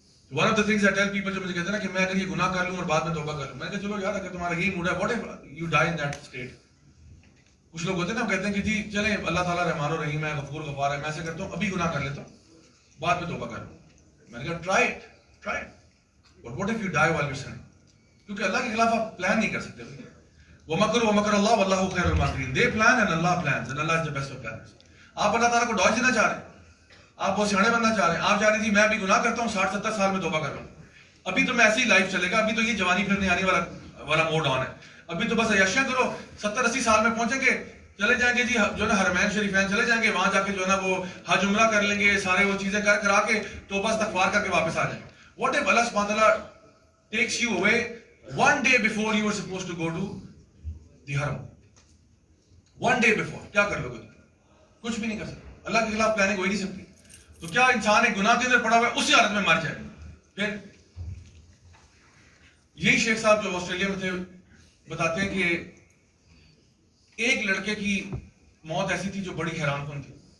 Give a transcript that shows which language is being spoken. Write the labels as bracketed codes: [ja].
[en] one of the things I tell people, [ur] جو مجھے کہتے ہیں نا کہ میں اگر یہ گناہ کر لوں اور بعد میں توبہ کر لوں, میں نے کہا چلو یار اگر تمہارا یہی موڈ ہے, [en] What if you die in that state. [ur] کچھ لوگ ہوتے ہیں نا, کہتے ہیں کہ جی چلیں اللہ تعالیٰ رحمان و رحیم ہے, غفور غفار ہے, میں ایسے کرتا ہوں ابھی گناہ کر لیتا ہوں بعد میں توبہ کر لوں. میں نے کہا [en] try it, but what if you die while you sinning, [ur] کیونکہ اللہ کے خلاف آپ پلان نہیں کر سکتے. [ar] وَمَكَرُوا وَمَكَرَ اللَّهُ وَاللَّهُ خَيْرُ الْمَاكِرِينَ. [en] They plan and Allah plans and Allah is the best of planners. [ur] آپ اللہ تعالیٰ کو ڈاج دینا چاہ رہے ہیں, آپ بہت سیانے بننا چاہ رہے ہیں, آپ جا رہے جی میں ابھی گناہ کرتا ہوں 60-70 سال میں توبہ کر لوں, ابھی تو میں ایسی لائف چلے گا, ابھی تو یہ جوانی پھرنے آنے والا موڈ آن ہے, ابھی تو بس عیاشیاں کرو, 70-80 سال میں پہنچیں گے, چلے جائیں گے جی جو ہے نا حرمین شریفین چلے جائیں گے, وہاں جا کے جو ہے نا وہ حج عمرہ کر لیں گے, سارے وہ چیزیں کرا کے توبہ استغفار کر کے واپس آ جائیں گے. [en] What if Allah subhanahu wa ta'ala takes you away one day before you were supposed to go to the haram? One day before, [ur] کیا کر لو گے؟ کچھ بھی نہیں کر سکتے. اللہ کے خلاف پلاننگ ہو ہی نہیں سکتی. تو کیا انسان ایک گناہ کے اندر پڑا ہوا ہے اسی حالت میں مر جائے؟ پھر یہی شیخ صاحب جو آسٹریلیا میں تھے بتاتے ہیں کہ ایک لڑکے کی موت ایسی تھی جو بڑی حیران کن تھی.